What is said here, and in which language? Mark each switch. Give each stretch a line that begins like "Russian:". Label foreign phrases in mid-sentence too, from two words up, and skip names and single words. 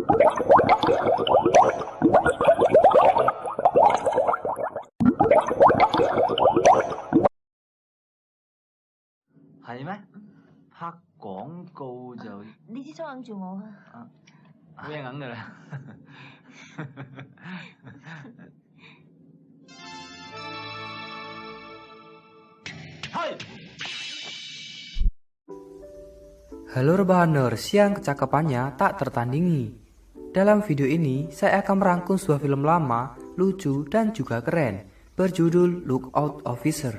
Cantonese: 係咩？拍廣告就你支槍揞住我啊！冇嘢揞㗎啦。Hai.
Indonesian: Halo rebahaners yang kecakapannya tak tertandingi. Dalam video ini saya akan merangkum sebuah film lama, lucu dan juga keren berjudul Lookout Officer.